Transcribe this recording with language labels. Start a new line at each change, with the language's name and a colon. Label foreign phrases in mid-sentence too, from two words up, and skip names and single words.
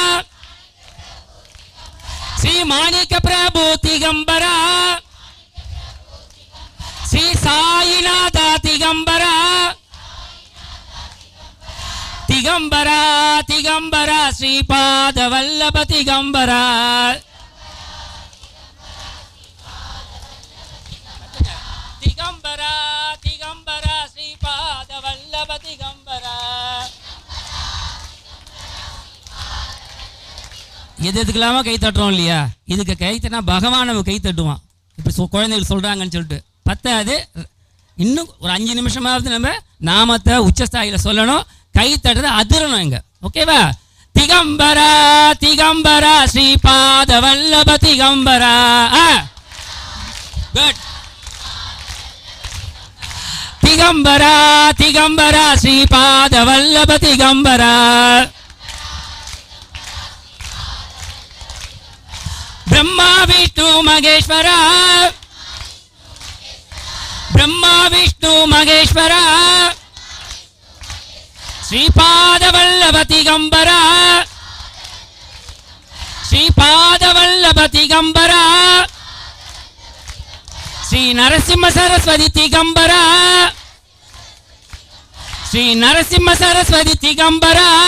Sanskrit: श्री माणिक प्रभु दिगंबरा श्री साईनाथ दिगंबरा दिगंबरा दिगंबरा श्रीपाद वल्लभ दिगंबरा दिगंबरा दिगंबरा श्रीपाद वल्लभ दिगंबरा.
Tamil: எதுக்கெல்லாம கை தட்டுறோம் இல்லையா? இதுக்கு கை தட்டினா பகவான் நம்ம கை தட்டுவான். இப்படி குழந்தைகள் சொல்றாங்கன்னு சொல்லிட்டு பத்தாது. இன்னும் ஒரு 5 நிமிஷமாவது நம்ம நாமத்தை உச்சஸ்தாயில சொல்லணும். கை தட்டுறது அதிரணும் இங்க. ஓகேவா?
Sanskrit: दिगंबरा दिगंबरा श्रीपाद वल्लभ दिगंबरा.
Tamil: குட்.
Sanskrit: दिगंबरा दिगंबरा श्रीपाद वल्लभ दिगंबरा. ब्रह्मा विष्णु महेश्वरा ब्रह्मा विष्णु महेश्वरा श्रीपाद वल्लभ दिगंबरा श्रीपाद वल्लभ दिगंबरा श्री नरसिम्ह सरस्वती दिगंबरा श्री नरसिम्ह सरस्वती दिगंबरा